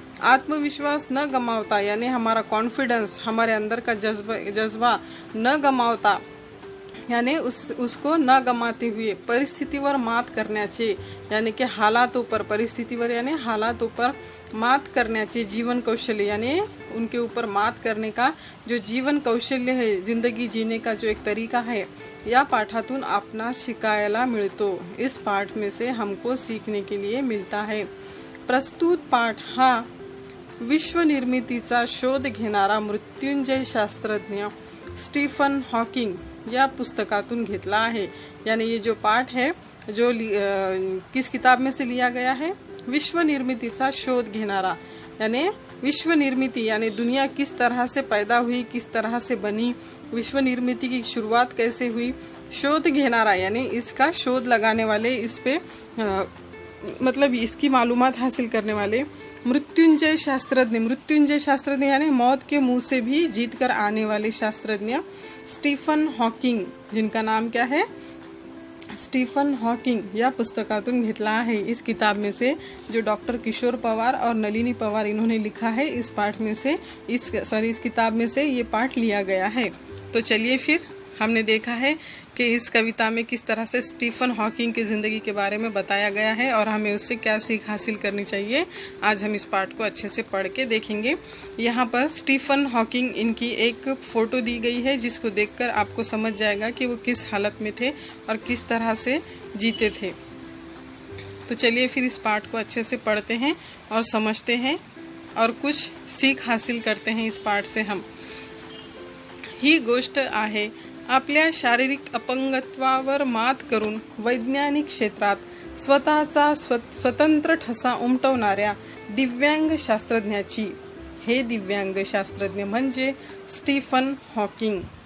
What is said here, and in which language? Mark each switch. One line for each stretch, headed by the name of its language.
Marathi: आत्मविश्वास न गमावता
Hindi: यानी हमारा कॉन्फिडेंस, हमारे अंदर का जज्बा न गमावता यानी उसको न गमाते हुए परिस्थितीवर मात करण्याचे यानी कि हालातों पर, परिस्थितीवर यानी हालातों पर मात करण्याचे जीवन कौशल्य यानी उनके ऊपर मात करने का जो जीवन कौशल्य है, जिंदगी जीने का जो एक तरीका है,
Marathi: या पाठातून आपणास शिकायला मिळतो।
Hindi: इस पाठ में से हमको सीखने के लिए मिलता है।
Marathi: प्रस्तुत पाठ हा विश्व निर्मितीचा शोध घेणारा मृत्युंजय शास्त्रज्ञ स्टीफन हॉकिंग या पुस्तकातून घेतला आहे।
Hindi: यानी ये जो पाठ है जो किस किताब में से लिया गया है?
Marathi: विश्व निर्मितीचा शोध घेणारा
Hindi: यानी विश्व निर्मिती यानी दुनिया किस तरह से पैदा हुई, किस तरह से बनी, विश्व निर्मिती की शुरुआत कैसे हुई, शोध घेणारा यानी इसका शोध लगाने वाले, इस पे मतलब इसकी मालूमात हासिल करने वाले, मृत्युंजय शास्त्रज्ञ, मृत्युंजय शास्त्रज्ञ यानी मौत के मुंह से भी जीत कर आने वाले शास्त्रज्ञ स्टीफन हॉकिंग, जिनका नाम क्या है?
Marathi: स्टीफन हॉकिंग, या पुस्तकातून घेतला आहे।
Hindi: इस किताब में से जो डॉक्टर किशोर पवार और नलिनी पवार इन्होंने लिखा है, इस पाठ में से इस किताब में से ये पाठ लिया गया है। तो चलिए फिर हमने देखा है कि इस कविता में किस तरह से स्टीफन हॉकिंग की ज़िंदगी के बारे में बताया गया है और हमें उससे क्या सीख हासिल करनी चाहिए। आज हम इस पाठ को अच्छे से पढ़ के देखेंगे। यहाँ पर स्टीफन हॉकिंग इनकी एक फ़ोटो दी गई है, जिसको देखकर आपको समझ जाएगा कि वो किस हालत में थे और किस तरह से जीते थे। तो चलिए फिर इस पाठ को अच्छे से पढ़ते हैं और समझते हैं और कुछ सीख हासिल करते हैं इस पाठ से हम।
Marathi: ही गोष्ट आहे आपल्या शारीरिक अपंगत्वावर मात करून वैज्ञानिक क्षेत्रात स्वतःचा स्वतंत्र ठसा उमटवणाऱ्या दिव्यांग शास्त्रज्ञाची। हे दिव्यांग शास्त्रज्ञ म्हणजे स्टीफन हॉकिंग।